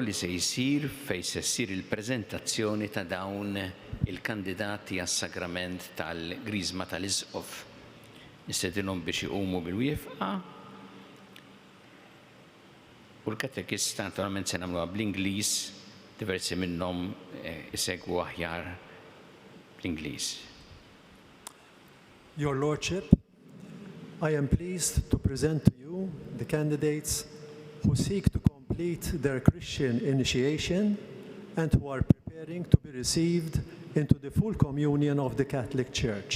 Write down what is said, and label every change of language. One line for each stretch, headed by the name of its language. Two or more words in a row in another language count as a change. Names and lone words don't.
Maltese: li se jsir fejn se ssir il-preżentazzjoni ta' dawn il-kandidati għas-sagrament tal-Griżma tal-Isqof. Nistedinhom biex iqumu bil-wieqfa u l-katekista naturalment se nagħmluha bl-Ingliż, diversi minnhom isegwu aħjar bl-Ingliż.
English: Your Lordship, I am pleased to present to you the candidates who seek to complete their Christian initiation and who are preparing to be received into the full communion of the Catholic Church.